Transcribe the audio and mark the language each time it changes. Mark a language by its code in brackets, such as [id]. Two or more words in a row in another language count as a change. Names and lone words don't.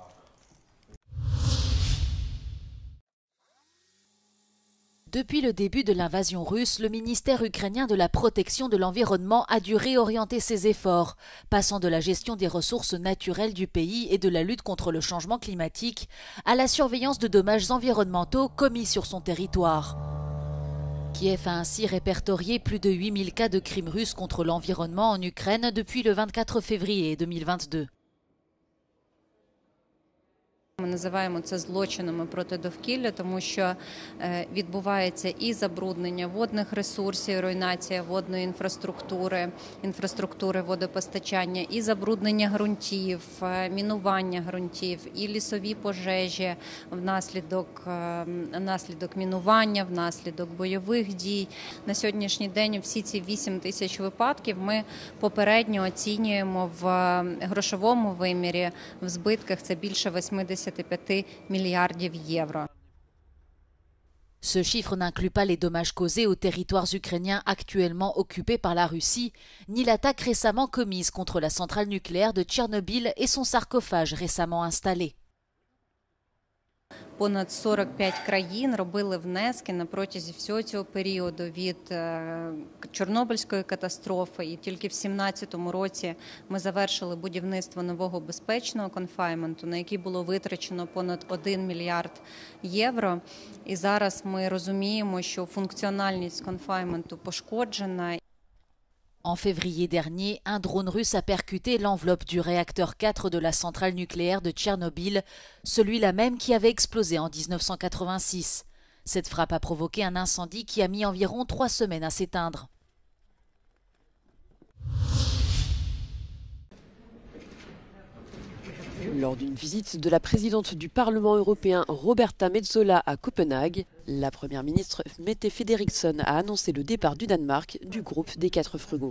[fr] Depuis le début de l'invasion russe, le ministère ukrainien de la protection de l'environnement a dû réorienter ses efforts, passant de la gestion des ressources naturelles du pays et de la lutte contre le changement climatique à la surveillance de dommages environnementaux commis sur son territoire. Kiev a ainsi répertorié plus de 8000 cas de crimes russes contre l'environnement en Ukraine depuis le 24 février 2022. [uk] Ми називаємо це злочинами проти довкілля, тому що відбувається і забруднення водних ресурсів, руйнація водної інфраструктури водопостачання, і забруднення ґрунтів, мінування ґрунтів, і лісові пожежі внаслідок мінування, внаслідок бойових дій. На сьогоднішній день всі ці 8000 випадків ми попередньо оцінюємо в грошовому вимірі, в збитках це більше 85 [fr] milliards d'euros. Ce chiffre n'inclut pas les dommages causés aux territoires ukrainiens actuellement occupés par la Russie, ni l'attaque récemment commise contre la centrale nucléaire de Tchernobyl et son sarcophage récemment installé. [uk] Понад 45 країн робили внески на протязі всього цього періоду від Чорнобильської катастрофи. І тільки в 2017 році ми завершили будівництво нового безпечного конфайнменту, на який було витрачено понад 1 мільярд євро. І зараз ми розуміємо, що функціональність конфайнменту пошкоджена. [fr] En février dernier, un drone russe a percuté l'enveloppe du réacteur 4 de la centrale nucléaire de Tchernobyl, celui-là même qui avait explosé en 1986. Cette frappe a provoqué un incendie qui a mis environ 3 semaines à s'éteindre. Lors d'une visite de la présidente du Parlement européen Roberta Metsola à Copenhague, la première ministre Mette Frederiksen a annoncé le départ du Danemark du groupe des 4 frugaux.